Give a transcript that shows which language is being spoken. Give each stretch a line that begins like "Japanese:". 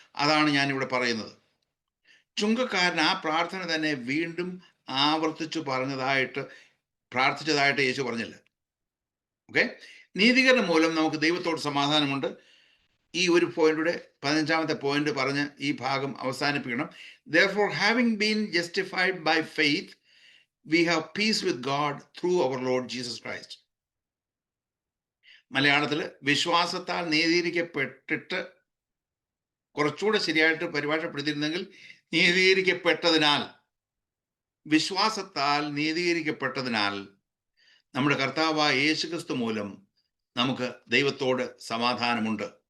Malayalam: അതാണ് ഞാനിവിടെ പറയുന്നത്. ചുങ്കക്കാരൻ ആ പ്രാർത്ഥന തന്നെ വീണ്ടും ആവർത്തിച്ചു പ്രാർത്ഥിച്ചതായിട്ട് യേശു പറഞ്ഞില്ല. ഓക്കെ, നീതീകരണം മൂലം നമുക്ക് ദൈവത്തോട് സമാധാനമുണ്ട്. ഈ ഒരു പോയിന്റിലൂടെ 15ാമത്തെ പോയിന്റ് പറഞ്ഞ് ഈ ഭാഗം അവസാനിപ്പിക്കണം.
English: Therefore, having been justified by faith, we have peace with God through our Lord Jesus Christ.
Malayalam: മലയാളത്തിൽ വിശ്വാസത്താൽ നീതീകരിക്കപ്പെട്ടിട്ട്, കുറച്ചുകൂടെ ശരിയായിട്ട് പരിഭാഷപ്പെടുത്തിയിരുന്നെങ്കിൽ നീതീകരിക്കപ്പെട്ടതിനാൽ, വിശ്വാസത്താൽ നീതീകരിക്കപ്പെട്ടതിനാൽ നമ്മുടെ കർത്താവായ യേശുക്രിസ്തു മൂലം നമുക്ക് ദൈവത്തോട് സമാധാനമുണ്ട്.